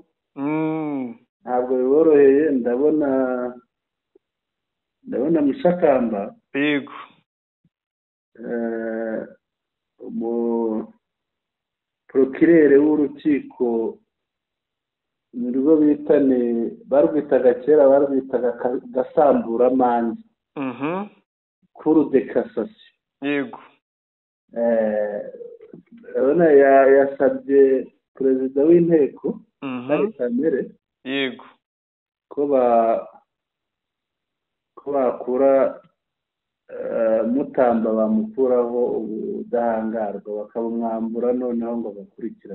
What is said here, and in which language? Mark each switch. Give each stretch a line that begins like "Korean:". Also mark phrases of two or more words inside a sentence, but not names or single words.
Kinyarwanda: Ntabwo biboroheye, ndabona Mushakamba. Yego. Procureur w'urukiko nirwo bitane barwitaga kera barwitaga gasambura manzi.
French: Cour de cassation.
Kinyarwanda: Yego. Urabona yasabye perezida w'inteko ari Kamere. Yego. Ko bakura Mutamba bamukuraho ubudahangarwa bakabumwambura noneho ngo bakurikirane.